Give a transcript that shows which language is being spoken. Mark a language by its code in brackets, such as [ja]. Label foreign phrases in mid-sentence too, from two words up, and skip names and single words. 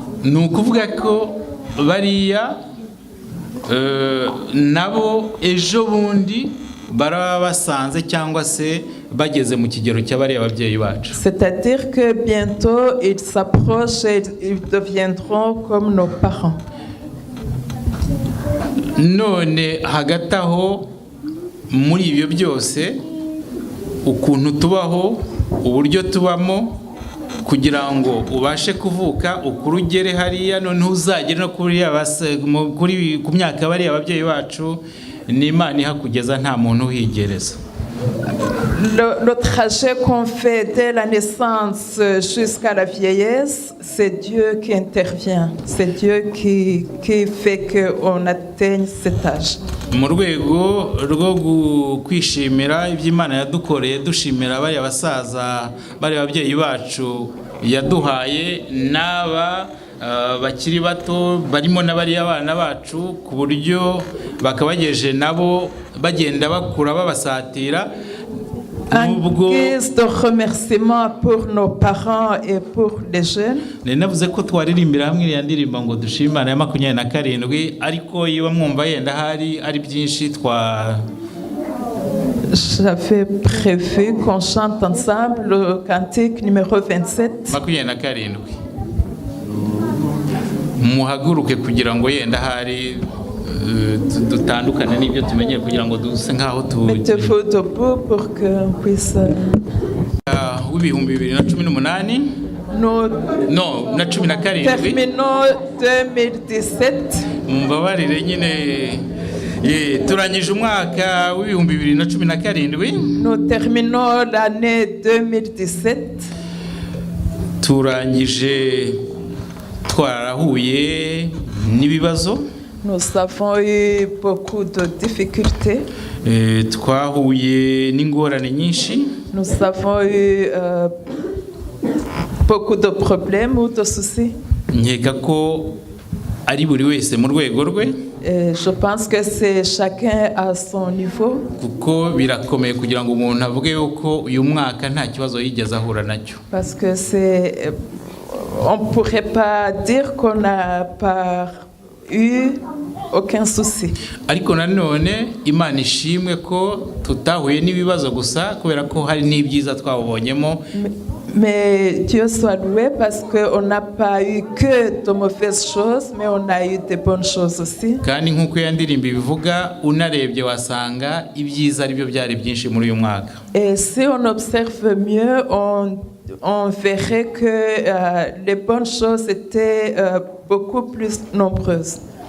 [rw] Ni ukuvuga ko bariya nabo ejo bundi baraba basanze cyangwa se bageze mu kigero cy'abari ababyeyi bacu. [fr] C'est-à-dire que bientôt ils s'approchent et ils deviendront comme nos parents. [rw] None hagati aho muri ibyo byose ukuntu tubaho uburyo tubamo kugira ngo ubashe kuvuka ukurugere hariya none uzagere no kuri ku myaka bari ababyeyi bacu ni Imana ihakugeza nta muntu uhigereza. [fr] Le trajet qu'on fait dès la naissance jusqu'à la vieillesse, c'est Dieu qui intervient. C'est Dieu qui fait qu'on atteigne cet âge. [rw] Mu rwego rwo kwishimira iby'Imana yadukoreye dushimira bari abasaza bari ababyeyi bacu yaduhaye n'aba bakiri bato barimo n'abari abana bacu ku buryo bakabageje nabo bagenda bakura babasatira. [fr] En guise de remerciement pour nos parents et pour les jeunes. [rw] Navuze ko twaririmbira hamwe iriya ndirimbo ngo dushime Imana ya 27 ariko yiba mwumva yenda hari ari byinshi [fr] J'avais prévu qu'on chante ensemble le cantique numéro 27. 27. [rw] Muhaguruke kugira ngo yenda hari dutandukana n'ibyo tumenyeye kugira ngo duse nkaho [fr] Mettez-vous debout pour qu'on puisse. [rw] W'ibihumbi 2018. No, na 17. [fr] Terminons 2017. [rw] Mumbabarire nyine turangije umwaka w'ibihumbi 2017. [fr] Nous terminons l'année 2017. [rw] Turangije twarahuye n'ibibazo. [fr] Nous avons eu beaucoup de difficultés. [rw] Twahuye n'ingorane nyinshi. [fr] Nous avons eu beaucoup de problèmes ou de soucis. [rw] Nkeka ko ari buri wese mu rwego rwe. [fr] Je pense que c'est chacun à son niveau. [rw] Kuko birakomeye kugira ngo umuntu avuge yuko uyu mwaka nta kibazo yigeze ahura nacyo. [fr] Parce que on pourrait pas dire qu'on n'a pas eu aucun souci. [rw] ariko nanone Imana ishimwe ko tutahuye n'ibibazo gusa kubera ko hari n'ibyiza twabonyemo. [fr] Mais Dieu soit loué parce qu'on n'a pas eu que de mauvaises choses, mais on a eu de bonnes choses aussi. [rw] kandi nk'uko yandirimba ibivuga unarebye wasanga ibyiza ari byo byari byinshi muri uyu mwaka. [fr] Et si on observe mieux, on verrait que les bonnes choses étaient beaucoup plus nombreuses.